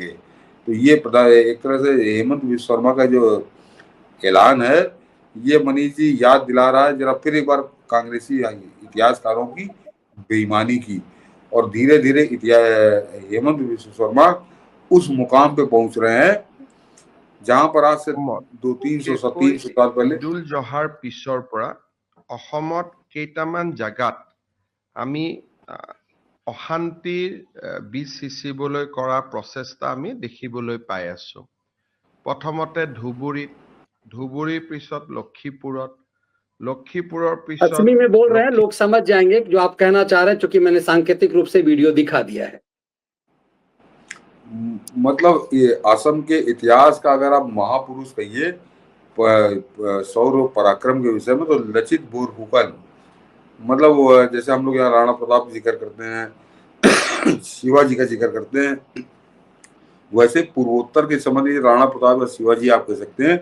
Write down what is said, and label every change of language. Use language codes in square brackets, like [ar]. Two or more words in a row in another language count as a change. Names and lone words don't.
[hi] तो ये एक तरह से हेमंत बिस्व शर्मा का जो ऐलान है, ये मनीष जी याद दिला रहा है जरा फिर एक बार कांग्रेसी इतिहासकारों की बेईमानी की, और धीरे धीरे हेमंत बिस्व शर्मा उस मुकाम पे पहुंच रहे हैं जहां पर आज से 200-300 साल पहले [as] ঈদুল জহাৰ পিছৰ পৰা অসমত কেইটামান জাগাত আমি অশান্তিৰ বীজ সিঁচিবলৈ কৰা প্ৰচেষ্টা আমি দেখিবলৈ পাই আছো। প্ৰথমতে ধুবুৰীৰ পিছত লক্ষীপুৰৰ পিছত [hi] असमी में बोल रहे हैं, लोग समझ जाएंगे जो आप कहना चाह रहे हैं, क्योंकि मैंने सांकेतिक रूप से वीडियो दिखा दिया है। मतलब ये असम के इतिहास का अगर आप महापुरुष कहिए शौर्य पराक्रम के विषय में, तो लचित बोरफुकन, मतलब जैसे हम लोग यहाँ राणा प्रताप जिक्र करते हैं, शिवाजी का जिक्र करते हैं, वैसे पूर्वोत्तर के संबंध राणा प्रताप और शिवाजी आप कह सकते हैं।